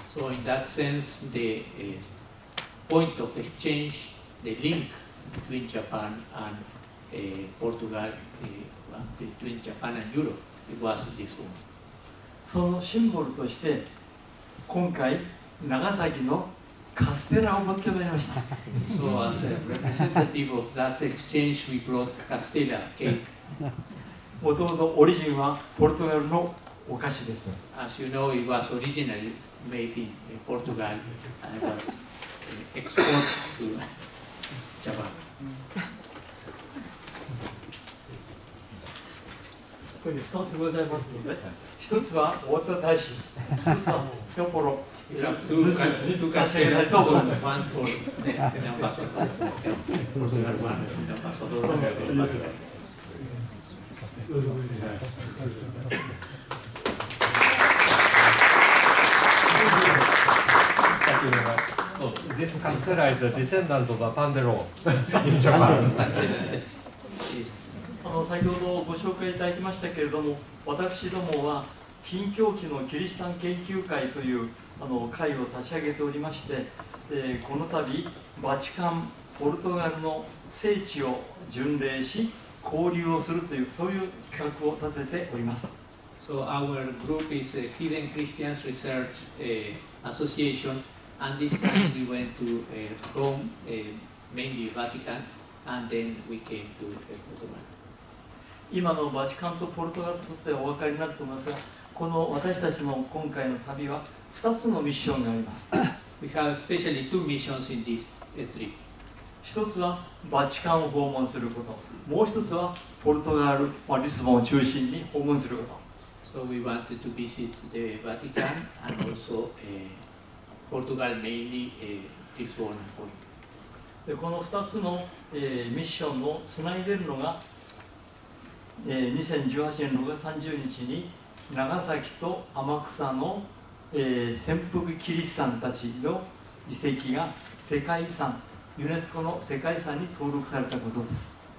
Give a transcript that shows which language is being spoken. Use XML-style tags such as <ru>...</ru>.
<en>So in that sense, the point of exchange, the link between Japan and Portugal, between Japan and Europe, it was this one.</en> <ja>そのシンボルとして今回長崎のカステラを持ってまいりました。</ja> <en>So as a representative of that exchange, we brought Castella cake.</en> <ja>もともとオリジンはポルトガルのお菓子です。</ja> <en>As you know, it was originally made in Portugal and it was exported to Japan.</en> <ja>ここに2つございますので、1つは大田大使、1つはスカポロ、</ja> <en>We have two</en> <ja>差し上げたいと思います。</ja> <en>one for the ambassador, Portugal one for the ambassador of Portugal. So this Castella is a descendant of a Pandero in Japan.</en> <ja>先ほどご紹介いただきましたけれども、私どもは禁教期のキリシタン研究会という会を立ち上げておりまして、この度バチカン、ポルトガルの聖地を巡礼し交流をするというそういう企画を立てております。</ja> <en>So our group is a Hidden Christians Research Association, and this time we went to Rome, mainly Vatican, and then we came to Portugal.</en> <ja>今のバチカンとポルトガルとでお分かりになると思いますが、この私たちの今回の旅は2つのミッションがあります。</ja> <en>We have especially two missions in this trip.</en> <ja>一つはバチカンを訪問すること、もう一つはポルトガル、リスボンを中心に訪問すること。</ja> <en>So we wanted to visit the Vatican and also Portugal, mainly Lisbon and Coimbra.</en> <ja>でこの2つの、ミッションをつないでいるのが、2018年6月30日に長崎と天草の、潜伏キリシタンたちの遺跡が世界遺産、ユネスコの世界遺産に登録されたことです。</ja>